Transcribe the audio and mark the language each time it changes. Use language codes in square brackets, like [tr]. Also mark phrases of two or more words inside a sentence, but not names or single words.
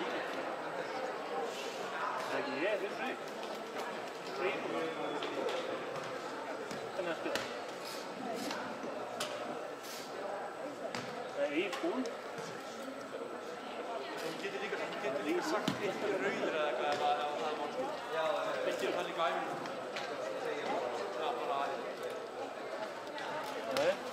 [ru] Такие шли. Шли. [sv] Kan jag spela? Det är full. [is] De getur líka sagt eitthvað rauður eða eitthvað ef það var sko. Já, við gerum það líka á æfingu. Já, bara Nei.